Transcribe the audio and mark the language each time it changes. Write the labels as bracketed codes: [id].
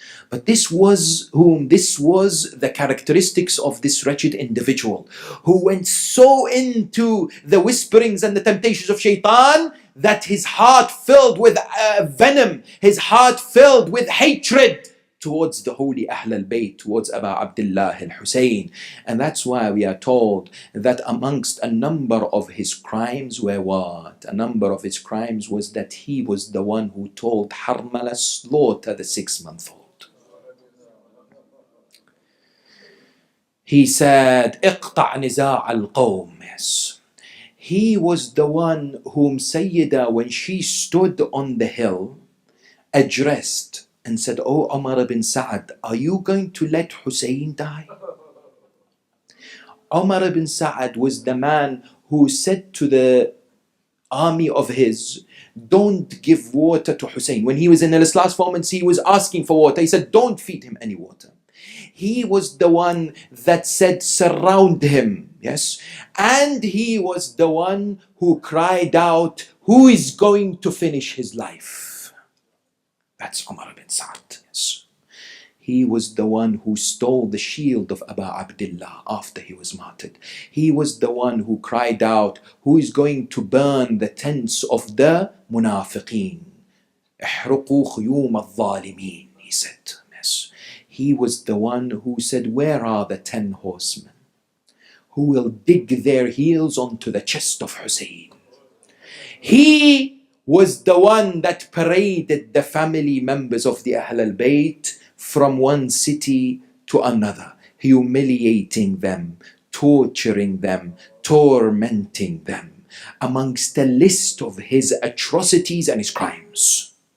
[en] But this was the characteristics of this wretched individual who went so into the whisperings and the temptations of shaitan that his heart filled with venom, his heart filled with hatred towards the holy Ahl al-Bayt, towards Abu Abdullah al-Hussein. And that's why we are told that amongst a number of his crimes were what? A number of his crimes was that he was the one who told Harmala slaughter the 6-month-old. He said, [ar] اقطع نزاع القوم. [en] Yes. He was the one whom Sayyidah, when she stood on the hill, addressed and said, Oh Umar ibn Sa'ad, are you going to let Hussein die? Umar ibn Sa'ad was the man who said to the army of his, don't give water to Hussein. When he was in his last moments, he was asking for water. He said, don't feed him any water. He was the one that said, surround him. Yes. And he was the one who cried out, who is going to finish his life? That's Umar ibn Sa'ad. Yes. He was the one who stole the shield of Abu Abdullah after he was martyred. He was the one who cried out, who is going to burn the tents of the munafiqeen? [ar] احرقوا خيوم الظالمين, [en] he said. Yes. He was the one who said, where are the 10 horsemen who will dig their heels onto the chest of Hussein? He was the one that paraded the family members of the Ahl al-Bayt from one city to another, humiliating them, torturing them, tormenting them, amongst a list of his atrocities and his crimes.